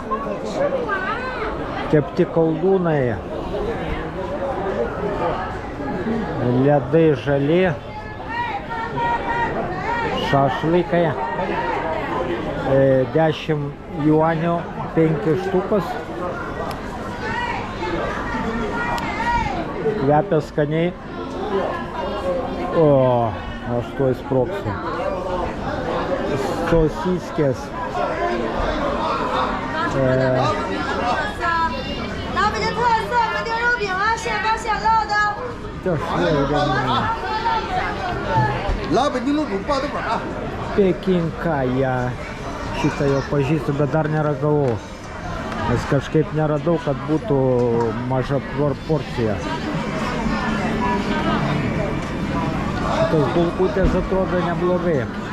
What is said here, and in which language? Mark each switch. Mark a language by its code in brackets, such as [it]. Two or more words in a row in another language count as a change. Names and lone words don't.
[lt] Kepti koldūnai, ledai žali, šašlykai, 10 juanių 5 štukas, kvepia skaniai. O, aš tuoj sprogsiu. Sosiskės [zh] 老北京特色焖牛肉饼啊，现包现烙的。这是有点老北京路包的本啊。 [lt] Pekinka, šitą jau pažįstu, bet dar neragavau. Nes kažkaip neradau, kad būtų maža porcija. Šitos bulkutės atrodo neblogai.